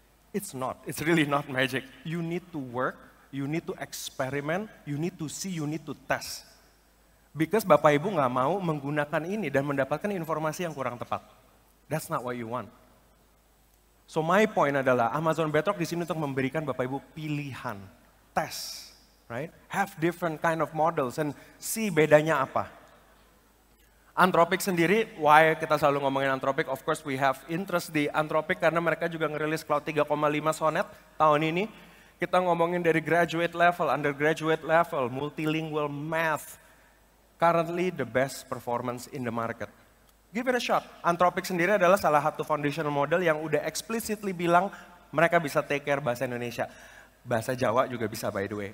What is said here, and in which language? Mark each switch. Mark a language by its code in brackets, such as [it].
[en] It's not, it's really not magic. You need to work. You need to experiment, you need to see, you need to test. [id] Because Bapak Ibu nggak mau menggunakan ini dan mendapatkan informasi yang kurang tepat. [en] That's not what you want. So my point [id] adalah Amazon Bedrock di sini untuk memberikan Bapak Ibu pilihan, test, right? [en] Have different kind of models and see [id] bedanya apa. [en] Anthropic sendiri, why [id] kita selalu ngomongin [en] Anthropic? Of course we have interest [id] di Anthropic karena mereka juga ngerilis Cloud 3,5 Sonnet tahun ini. Kita ngomongin dari graduate level, undergraduate level, multilingual math. [en] Currently the best performance in the market. Give it a shot. [id] Anthropic sendiri adalah salah satu foundational model yang udah explicitly bilang mereka bisa take care bahasa Indonesia. Bahasa Jawa juga bisa [en] by the way.